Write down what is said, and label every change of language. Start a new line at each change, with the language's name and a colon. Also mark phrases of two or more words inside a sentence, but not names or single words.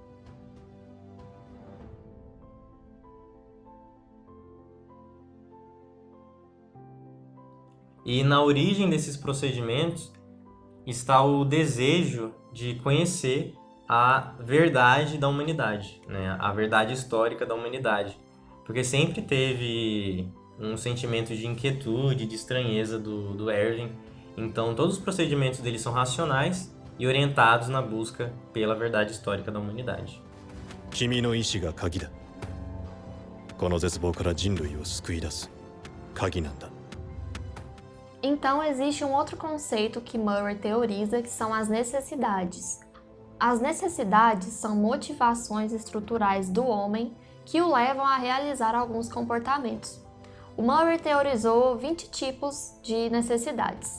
Portuguese: E na origem desses procedimentos está o desejo de conhecer a verdade da humanidade, né? A verdade histórica da humanidade. Porque sempre teve um sentimento de inquietude, de estranheza do Erwin. Então, todos os procedimentos dele são racionais e orientados na busca pela verdade histórica da humanidade.
Japanese: 君の意志が鍵だ。この絶望から人類を救い出す鍵なんだ。
Portuguese: Então, existe um outro conceito que Murray teoriza, que são as necessidades. As necessidades são motivações estruturais do homem que o levam a realizar alguns comportamentos. O Murray teorizou 20 tipos de necessidades.